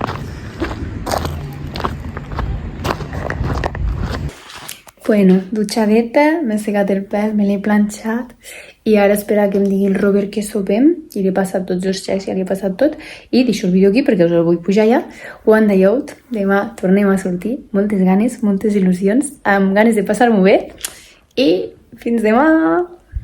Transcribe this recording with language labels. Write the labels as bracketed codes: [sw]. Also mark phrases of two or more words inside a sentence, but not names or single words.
[ca] Bueno, dutxadeta, m'he secat el pèl, me l'he planxat i ara espera que em digui el Robert que sopem i li he passat tots els xecs, ja li he passat tot i deixo el vídeo aquí perquè us el vull pujar ja. [en] One day out, [ca] demà tornem a sortir, moltes ganes, moltes il·lusions, amb ganes de passar-m'ho bé i fins demà!